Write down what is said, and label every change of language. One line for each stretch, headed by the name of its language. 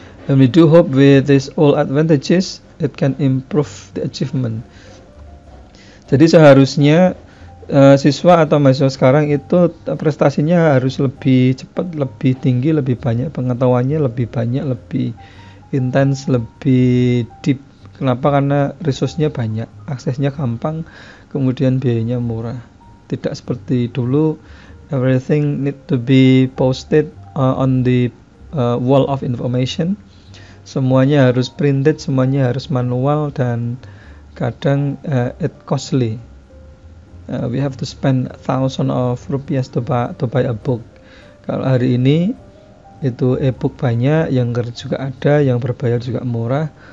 English: And we do hope with these all advantages it can improve the achievement.
Indonesian: Jadi seharusnya siswa atau mahasiswa sekarang itu prestasinya harus lebih cepat, lebih tinggi, lebih banyak pengetahuannya, lebih banyak, lebih intens, lebih deep. Kenapa? Karena resource-nya banyak, aksesnya gampang, kemudian biayanya murah. Tidak seperti dulu,
English: everything need to be posted on the wall of information.
Indonesian: Semuanya harus printed, semuanya harus manual, dan kadang
English: it costly. We have to spend thousands of rupiah to buy a book.
Indonesian: Kalau hari ini itu e-book banyak, yang juga ada, yang berbayar juga murah.